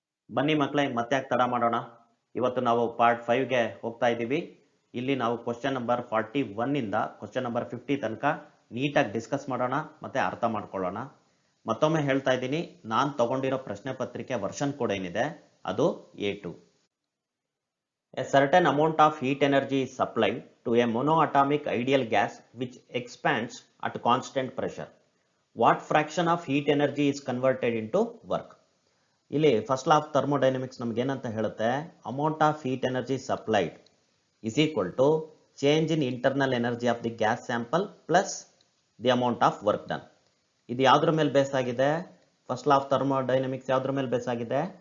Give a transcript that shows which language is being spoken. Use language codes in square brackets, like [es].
[kn] ಬನ್ನಿ ಮಕ್ಕಳೇ, ಮತ್ತೆ ಯಾಕೆ ತಡ ಮಾಡೋಣ. ಇವತ್ತು ನಾವು ಪಾರ್ಟ್ 5ಗೆ ಹೋಗ್ತಾ ಇದ್ದೀವಿ. ಇಲ್ಲಿ ನಾವು ಕ್ವಶನ್ ನಂಬರ್ 41 ಇಂದ ಕ್ವಶನ್ ನಂಬರ್ 50 ತನಕ ನೀಟಾಗಿ ಡಿಸ್ಕಸ್ ಮಾಡೋಣ ಮತ್ತೆ ಅರ್ಥ ಮಾಡ್ಕೊಳ್ಳೋಣ. ಮತ್ತೊಮ್ಮೆ ಹೇಳ್ತಾ ಇದ್ದೀನಿ, ನಾನು ತಗೊಂಡಿರೋ ಪ್ರಶ್ನೆ ಪತ್ರಿಕೆ ವರ್ಷನ್ ಕೋಡ್ ಏನಿದೆ ಅದು A2. [en] A certain amount of heat energy is supplied to a monoatomic ideal gas which expands at constant pressure. What fraction of heat energy is converted into work? [kn] ಇಲ್ಲಿ ಫಸ್ಟ್ ಲಾ ಆಫ್ ಥರ್ಮೋಡೈನಮಿಕ್ಸ್ ನಮ್ಗೆ ಏನಂತ ಹೇಳುತ್ತೆ, [en] Amount of heat energy supplied is equal to change in internal energy of the gas sample plus the amount of work done. [kn] ಇದು ಯಾವ್ದ್ರ ಮೇಲೆ base ಆಗಿದೆ? First law of thermodynamics ಯಾವ್ದ್ರ ಮೇಲೆ base ಆಗಿದೆ?